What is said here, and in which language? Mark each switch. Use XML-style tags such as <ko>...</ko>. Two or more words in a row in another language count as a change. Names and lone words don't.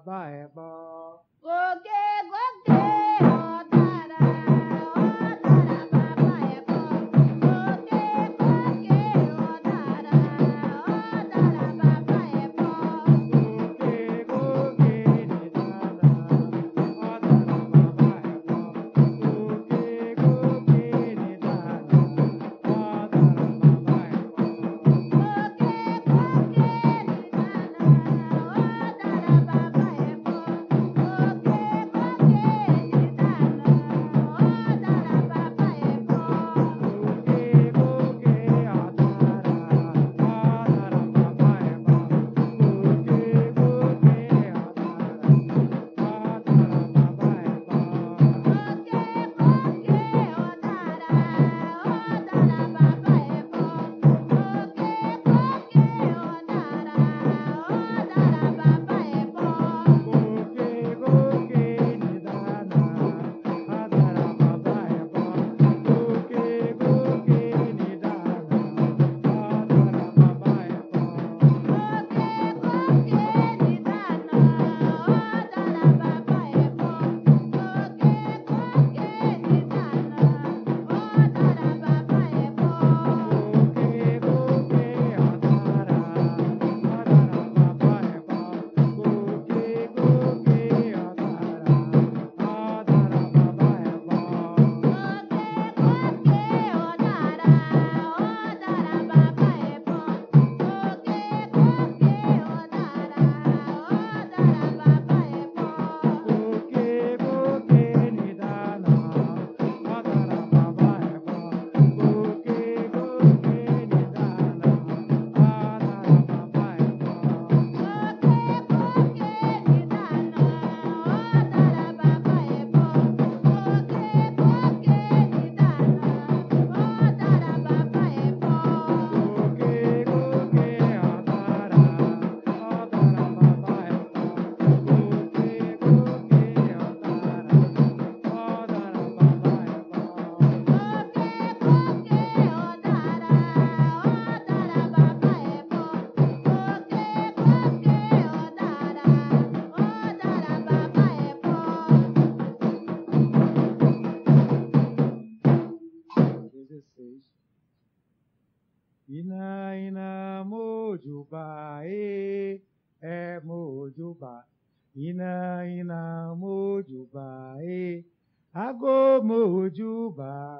<pt>é bom.</pt> <yo>Gogue, gogue, odara, odara, baba</yo> <pt>é bom.</pt> <yo>Gogue, gogue, odara, odara, baba</yo> <pt>é bom.</pt> <yo>Gogue, gogue, nidana, odara baba</yo> <pt>é bom.</pt> <yo>Gogue, gogue, nidana, odara baba</yo> <pt>é bom.</pt> <yo>Gogue, gogue, nidana, odara, baba</yo> <pt>é bom.</pt> <yo>Gogue, gogue, nidana, odara, baba</yo> <pt>é bom.</pt> <yo>Gogue, gogue, odara, odara baba</yo> <pt>é bom.</pt> <yo>Gogue, gogue, odara, odara baba</yo> <pt>é bom.</pt> <yo>Gogue, gogue, odara, odara, baba</yo> <pt>é bom.</pt> <yo>Gogue, gogue, odara, odara, baba</yo> <pt>é bom.</pt> <yo>Gogue, gogue, nidana, odara baba</yo> <pt>é bom.</pt> <yo>Gogue, gogue, nidana, odara baba</yo> <pt>é bom.</pt> <yo>Gogue, gogue, nidana, odara, baba</yo> <pt>é bom.</pt> <yo>Gogue, gogue, nidana, odara, baba</yo> <pt>é bom.</pt> <yo>Gogue, gogue, odara, odara baba</yo> <pt>é bom.</pt> <yo>Gogue, gogue, odara, odara baba</yo> <pt>é bom.</pt> <yo>Gogue, gogue, odara, odara, baba</yo> <pt>é bom.</pt> <yo>Gogue, gogue, odara, odara, baba</yo> <pt>é bom.</pt> <yo>Gogue, gogue, nidana, odara baba</yo> <pt>é bom.</pt> <yo>Gogue, gogue, nidana, odara baba</yo> <pt>é bom.</pt> <yo>Gogue, gogue, nidana, odara, baba</yo> <pt>é bom.</pt> <yo>Gogue, gogue, nidana, odara, baba</yo> <pt>é bom.</pt> <yo>Gogue, gogue, odara, odara baba</yo> <pt>é bom.</pt> <yo>Gogue, gogue, odara, odara baba</yo> <pt>é bom.</pt> <yo>Gogue, gogue, odara, odara, baba</yo> <pt>é bom.</pt> <yo>Gogue, gogue, odara, odara, baba</yo> <pt>é bom.</pt> <yo>16. Ina, ina, mojubá, é mojubá. Ina, ina, mojubá, agô mojubá.</yo>